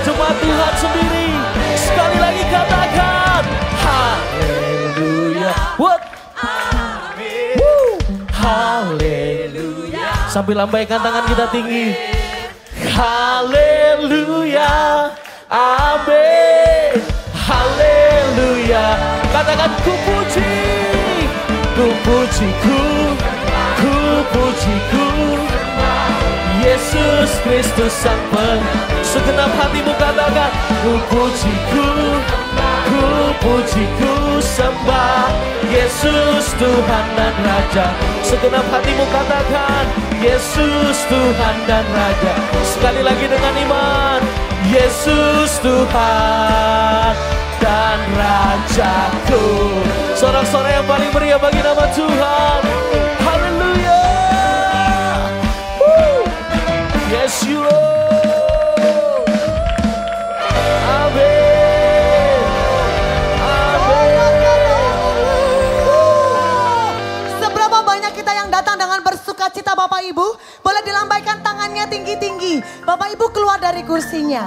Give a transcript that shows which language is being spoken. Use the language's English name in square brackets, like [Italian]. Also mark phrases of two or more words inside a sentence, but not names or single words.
[Indonesian] Jemaat Tuhan sendiri sekali lagi katakan haleluya. What? Amin. Haleluya. Sambil lambaikan tangan kita tinggi, haleluya, amin. Haleluya. Katakan ku puji, ku puji, ku puji, ku Yesus Kristus Sang Penebus. Segenap hatimu katakan, ku puji, ku puji, ku sembah Yesus Tuhan dan Raja. Segenap hatimu katakan, Yesus Tuhan dan Raja. Sekali lagi dengan iman, Yesus Tuhan dan Rajaku. Sorak-sorai yang paling meriah bagi nama Tuhan. Haleluya. [English] Yes you Lord. [Indonesian] Amin. Seberapa banyak kita yang datang dengan bersuka cita, Bapak Ibu? Boleh dilambaikan tangannya tinggi-tinggi. Bapak Ibu keluar dari kursinya.